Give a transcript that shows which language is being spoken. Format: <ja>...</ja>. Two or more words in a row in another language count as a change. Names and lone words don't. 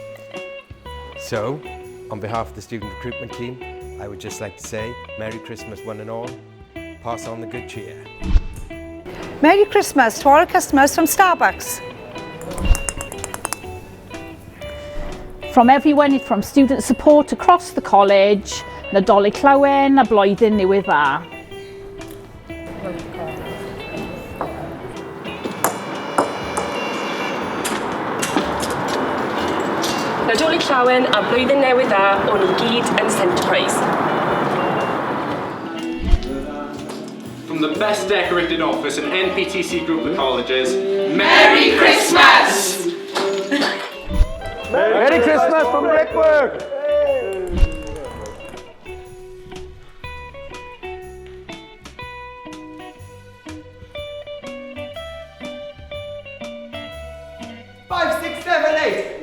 <en>So, on behalf of the student recruitment team, I would just like to say Merry Christmas one and all. Pass on the good cheer. Merry Christmas to all our customers from Starbucks. From everyone from student support across the college,</en> <cy>Nadolig Llawen a Blwyddyn Newydd dda. Nadolig Llawen a Blwyddyn Newydd dda o'n i gyd yn Centerprise.</cy> <en>From the best decorated office in NPTC Group of Colleges, Merry Christmas! Merry Christmas from Brickwork! Five, six, seven, eight.</en>